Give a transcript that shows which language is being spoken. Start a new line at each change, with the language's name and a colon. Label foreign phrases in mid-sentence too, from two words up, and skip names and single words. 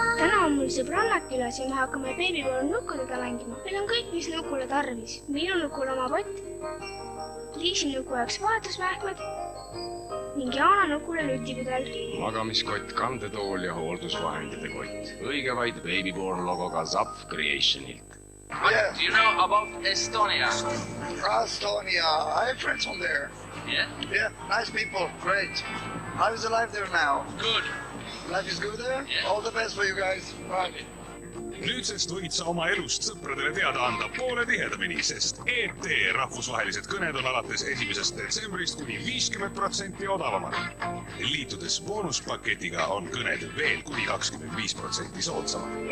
Estonian: Täna on mul sõbrannak külas ja me hakkame Baby Born nukkudega mängima. Meil on kõik, mis nukule tarvis. Minu nukul oma pott, Liisi nuku jaoks vahetusmähkmed ning Jaana nukule nutipudel. Magamiskott, kandetool ja hooldusvahendite kott. Õige vaid Baby Born logoga Zapf Creationilt.
English: What do you know about Estonia? Estonia, I have friends from there. Yeah? Yeah, nice people, great. How is the life there now? Good. Life is good there? Yeah. All the best for you guys. Bye.
Estonian: Nüüdsest võid sa oma elust sõpradele teada anda poole tihedamini, sest ET rahvusvahelised kõned on alates 1. detsembrist kuni 50% odavamad. Liitudes boonuspaketiga on kõned veel kuni 25% soodsamad.